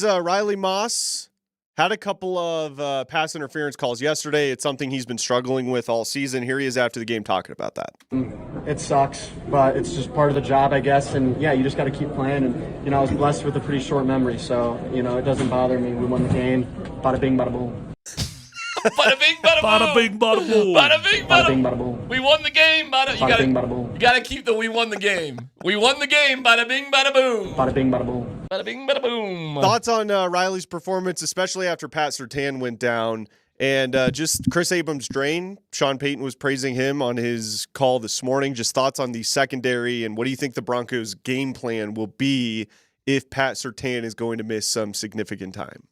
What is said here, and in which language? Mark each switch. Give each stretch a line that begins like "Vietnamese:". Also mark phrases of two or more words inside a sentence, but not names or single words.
English: Riley Moss had a couple of pass interference calls yesterday. It's something he's been struggling with all season. Here he is after the game talking about that. It sucks, but it's just part of the job, I guess. And, yeah, you just got to keep playing. And, I was blessed with a pretty short memory, so, it doesn't bother me. We won the game. Bada bing, bada boom. Bada bing, bada boom. Bada bing, bada boom. Bada bing, Bada bing, bada boom. We won the game. Bada bing, bada boom. You got to keep the we won the game. We won the game. Bada bing, bada boom. Bada bing, bada boom. Bada bing, bada boom. Thoughts on Riley's performance, especially after Pat Surtain went down, and just Chris Abrams' drain. Sean Payton was praising him on his call this morning. Just thoughts on the secondary, and what do you think the Broncos' game plan will be if Pat Surtain is going to miss some significant time?